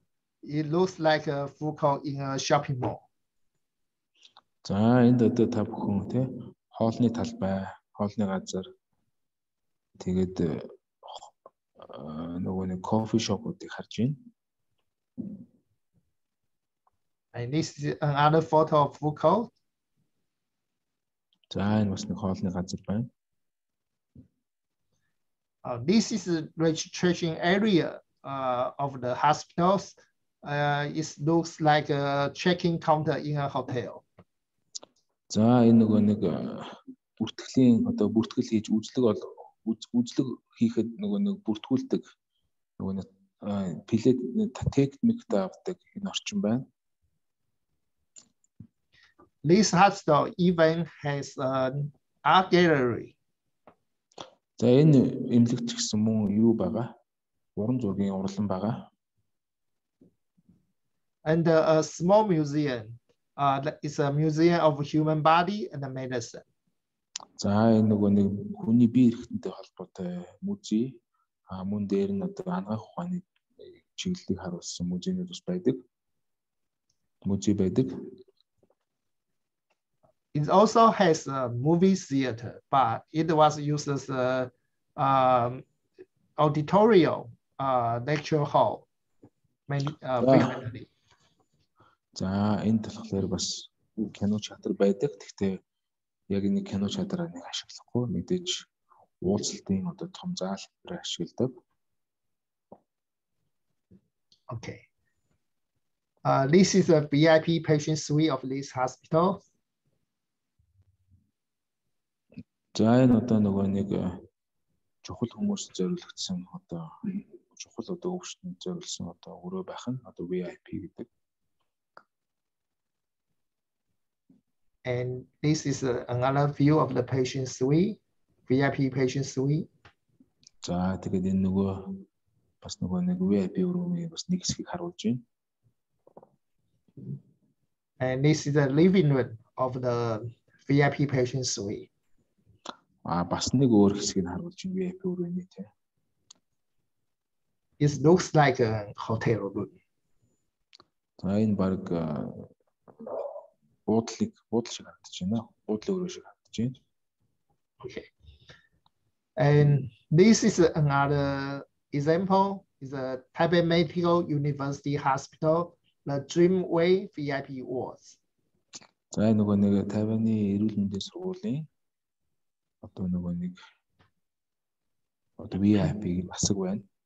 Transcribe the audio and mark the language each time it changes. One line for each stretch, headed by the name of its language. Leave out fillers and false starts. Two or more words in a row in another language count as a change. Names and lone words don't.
English: It looks like a food court in a shopping mall.
Mongolian: За энд одоо та бүхэн тий хоолны талбай, хоолны газар тэгээд нөгөө нэг кофе шопуудыг харж байна.
English: And this is another photo of food court.
Mongolian: За энэ бас нэг хоолны газар байна.
English: This is the registration area of the hospitals. It looks like a check-in counter in a hotel.
Mongolian: За энэ нөгөө нэг бүртгэлийн одоо бүртгэл хийж үзлэг хийхэд нөгөө нэг бүртгүүлдэг нөгөө нэг плед тec.mongolia авдаг энэ орчин байна.
English: This hospital even has an art gallery.
Mongolian: За энэ эмнэлэгч гэсэн мөн юу байгаа? Уран зургийн урлан байгаа.
English: And a small museum. It's a museum of human body and medicine.
Mongolian: За энэ нөгөө нэг хүний бие эрхтэнтэй холбоотой музей. Мөн дээр нь одоо анагаах ухааны чиглэлийг харуулсан музейнууд бас байдаг. Музей байдаг.
English: It also has a movie theater, but it was used as a auditorium lecture hall. Frequently.
Mongolian: За энэ талхлаар бас кино театр байдаг. Гэхдээ яг энэ кино театрыг нэг ашиглахгүй мэдээж уулзалтын одоо том зал дээр ашигладаг.
English: Okay. This is a VIP patient suite of this hospital.
Mongolian: За энэ одоо нөгөө нэг чухал хүмүүст зориулагдсан одоо чухал одоо өвчтөнд зориулсан одоо өрөө байх нь одоо VIP гэдэг.
English: And this is another view of the patient suite, VIP patient suite.
Mongolian: За тэгээд энэ нөгөө бас нөгөө нэг VIP өрөөний бас нэг хэсгийг харуулж байна.
English: And this is the living room of the VIP patient suite.
Mongolian: Бас нэг өөр хэсгийг харуулж байна VIP өрөөний тийм.
English: It looks like a hotel room.
Mongolian: За энэ баг буудал шиг харагдаж байна. Буудлын өрөө шиг харагдаж байна.
English: Okay. And this is another example. Is a Taipei Medical University Hospital, the Dreamway VIP wards.
Mongolian: За нөгөө нэг Тайваны эрүүл мэндийн сургуулийн одоо нөгөө нэг одоо VIP засаг байна.